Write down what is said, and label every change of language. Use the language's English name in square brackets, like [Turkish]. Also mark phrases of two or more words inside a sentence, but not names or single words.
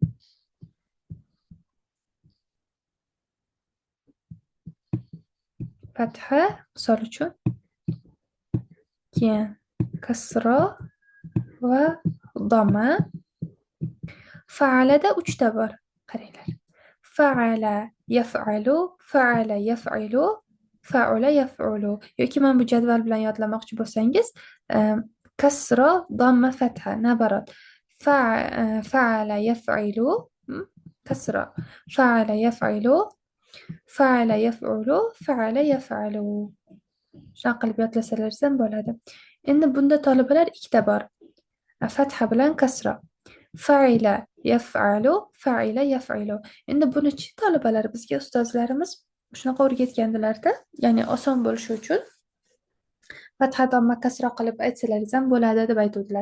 [Uzbek] Fatha, misol uchun, keyin kasra va damma. Fa'alada 3ta bor. Qaranglar. [Arabic] فَعَلَ يَفْعَلُ، فَعَلَ يَفْعِلُ، فَعُلَ يَفْعُلُ. [Uzbek] Yoki men bu jadval bilan yodlamoqchi bo'lsangiz, kasra, damma, fatha, nabarat. [Arabic] فَعَلَ يَفْعِلُ, kasra. فَعَلَ يَفْعِلُ، فَعَلَ يَفْعُلُ، فَعَلَ يَفْعَلُ. [Uzbek] Shunaqa qilib yodlasangiz ham bo'ladi. Endi bunda talabalar ikkita bor. Fatha bilan kasra. [Arabic] فَعِلَ يَفْعَلُ، فَعِلَ يَفْعِلُ. [Uzbek] Endi buni-chi talabalar bizga ustozlarimiz shunaqa o'rgatgandilarda, ya'ni oson bo'lishi uchun fatha damma kasra qilib aytsalaringiz ham bo'ladi deb aytuvdilar.